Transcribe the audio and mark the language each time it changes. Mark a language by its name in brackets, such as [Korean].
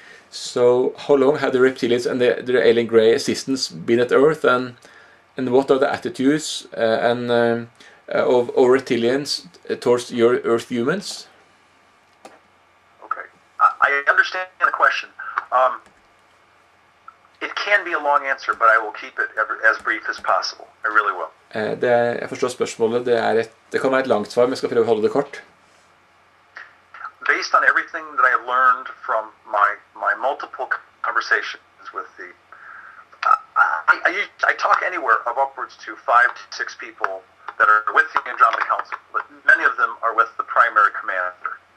[English] So, how long have the reptilians and the alien grey assistants been at Earth, and what are the attitudes of reptilians towards your Earth humans? Okay, I understand the question. It can be a long answer, but I will keep it as brief as possible. I really will. [Norwegian] Jeg forstår spørsmålet. Det kan være et langt svar, men jeg skal prøve å holde det kort. [English] Based on everything that I have learned from my multiple conversations with the, I talk anywhere of upwards to 5 to 6 people that are with the Andromeda Council, but many of them are with the primary commander.